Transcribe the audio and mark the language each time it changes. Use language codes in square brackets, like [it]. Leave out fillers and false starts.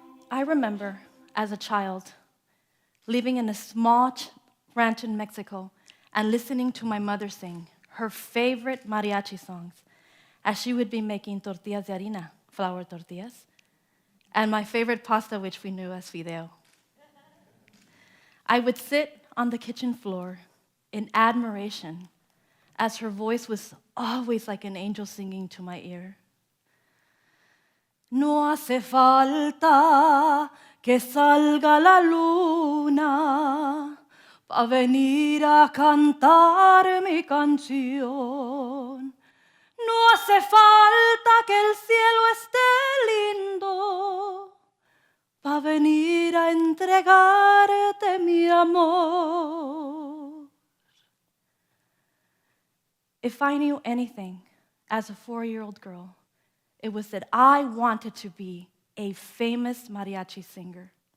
[en] I remember, as a child, living in a small ranch in Mexico and listening to my mother sing her favorite mariachi songs as she would be making [es] tortillas de harina, [en] flour tortillas, and my favorite pasta, which we knew as fideo. I would sit on the kitchen floor in admiration as her voice was always like an angel singing to my ear. [es] No hace falta que salga la luna pa venir a cantar mi canción. No hace falta que el cielo esté lindo pa venir a entregarte mi amor. [en] If I knew anything as a 4-year-old girl, it was that I wanted to be a famous mariachi singer.